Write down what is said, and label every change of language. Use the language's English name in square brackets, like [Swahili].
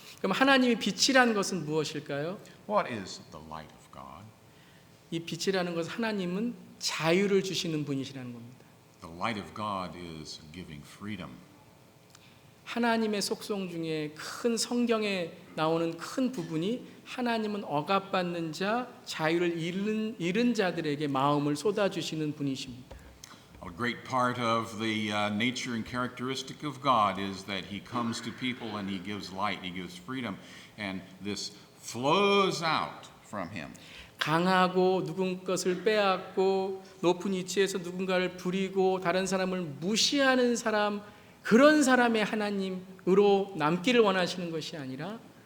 [Korean] 그럼 하나님의 빛이라는 것은 무엇일까요? [English] What is the light of God? [Korean] 이 빛이라는 것은 하나님은 자유를 주시는 분이시라는 겁니다. [English] The light of God is giving freedom. [Korean] 하나님의 속성 중에 큰 성경에 나오는 큰 부분이 하나님은 억압받는 자, 자유를 잃은 자들에게 마음을 쏟아주시는 분이십니다. [English] A great part of the nature and characteristic of God is that He comes to people and He gives light, He gives freedom, and this flows out from Him. [Korean] 강하고 누군 것을 빼앗고 높은 위치에서 누군가를 부리고 다른 사람을 무시하는 사람, 그런 사람의 하나님으로 남기를 원하시는 것이 아니라